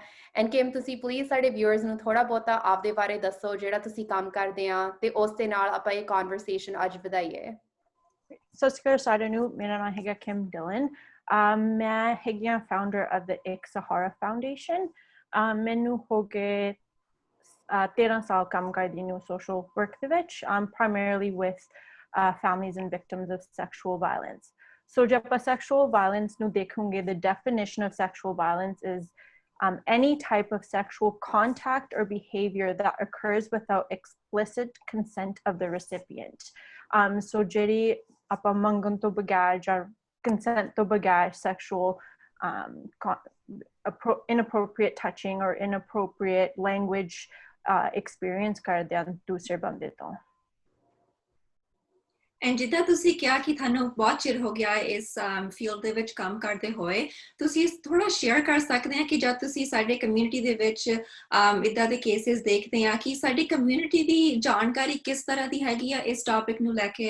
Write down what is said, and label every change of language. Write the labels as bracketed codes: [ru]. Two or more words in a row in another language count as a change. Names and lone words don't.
[pa] ਐਂਡ ਕਿਮ ਤੁਸੀਂ ਪਲੀਜ਼ ਸਾਡੇ ਵਿਊਅਰਸ ਨੂੰ ਥੋੜਾ ਬਹੁਤਾ ਆਪਦੇ ਬਾਰੇ ਦੱਸੋ ਜਿਹੜਾ ਤੁਸੀਂ ਕੰਮ ਕਰਦੇ ਆ ਤੇ ਉਸ ਦੇ ਨਾਲ ਆਪਾਂ ਇਹ ਕਨਵਰਸੇਸ਼ਨ ਅੱਜ ਵਧਾਈਏ। ਸਤਿ ਸ਼੍ਰੀ ਅਕਾਲ ਸਾਰਿਆਂ ਨੂੰ। ਮੇਰਾ ਨਾਮ ਹੈਗਾ ਕਿਮ ਡਿਲਨ। ਮੈਂ ਹੈਗੀ ਹਾਂ [en] founder of the [pa] ਇੱਕ ਸਹਾਰਾ ਫਾਊਂਡੇਸ਼ਨ। ਮੈਨੂੰ ਹੋ ਗਏ 13 ਸਾਲ ਕੰਮ ਕਰਦੀ ਨੂੰ [en] social work [pa] ਦੇ ਵਿੱਚ, [en] primarily with families and victims of sexual violence. [pa] So ਜੇ ਆਪਾਂ [en] sexual violence [pa] ਨੂੰ ਦੇਖੋਗੇ, [en] the definition of sexual violence is any type of sexual contact or behavior that occurs without explicit consent of the recipient. [pa] So ਜਿਹੜੀ ਆਪਾਂ ਮੰਗਣ ਤੋਂ ਬਗੈਰ ਜਾਂ consent ਤੋਂ ਬਗੈਰ [en] sexual inappropriate touching or inappropriate language experience [pa] ਕਰਦੇ ਹਨ ਦੂਸਰੇ ਬੰਦੇ ਤੋਂ। ਐਂਡ ਜਿੱਦਾਂ ਤੁਸੀਂ ਕਿਹਾ ਕਿ ਤੁਹਾਨੂੰ ਬਹੁਤ ਚਿਰ ਹੋ ਗਿਆ ਇਸ ਫੀਲਡ ਦੇ ਵਿੱਚ ਕੰਮ ਕਰਦੇ ਹੋਏ, ਤੁਸੀਂ ਥੋੜਾ ਸ਼ੇਅਰ ਕਰ ਸਕਦੇ ਆ ਕਿ ਜਦ ਤੁਸੀਂ ਸਾਡੇ ਕਮਿਊਨਿਟੀ ਦੇ ਵਿੱਚ ਇਦਾਂ ਦੇ ਕੇਸਿਸ ਦੇਖਦੇ ਆ ਕਿ ਸਾਡੀ ਕਮਿਊਨਿਟੀ ਦੀ ਜਾਣਕਾਰੀ ਕਿਸ ਤਰ੍ਹਾਂ ਦੀ ਹੈਗੀ ਆ ਇਸ ਟੌਪਿਕ ਨੂੰ ਲੈ ਕੇ।